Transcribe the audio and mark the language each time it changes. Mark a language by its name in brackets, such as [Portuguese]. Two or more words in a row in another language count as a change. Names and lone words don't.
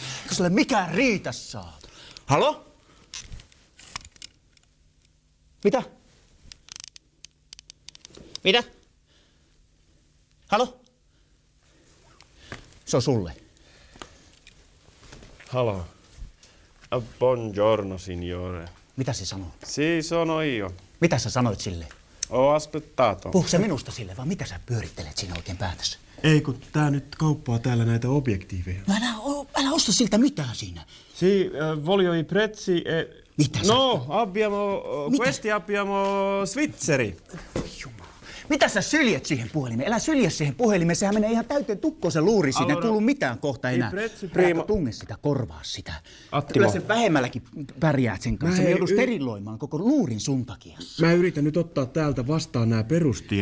[Finnish] Eikö se ole mikään riitä saa? Halo? Mitä? Mitä? Halo? Se on sulle. Halo. [Italian] Buongiorno, signore. [Finnish] Mitä se sanoo? [Italian] Si, sono io. [Finnish] Mitä sä sanoit sille? [Italian] Ho aspettato. [Finnish] Puhuuko se minusta sille, vai mitä sä pyörittelet siinä oikein päätössä? Ei, kun tää nyt kauppaa täällä näitä objektiiveja. No älä osta siltä mitään siinä. [Italian] Si, voglio i prezzi e... [Finnish] Mitä [Italian] No, abbiamo... Questi abbiamo Svizzeri. [Finnish] Mitä sä syljet siihen puhelimeen? Älä sylje siihen puhelimeen, sehän menee ihan täyteen tukkoon se luuri siinä. Ei kuulu mitään kohta enää. Älä tunge sitä, korvaa sitä. [Italian] Attimo. [Finnish] Kyllä sen vähemmälläkin pärjäät sen kanssa. Me joudut steriloimaan koko luurin sun takia. Mä yritän nyt ottaa täältä vastaan nämä perustiedot.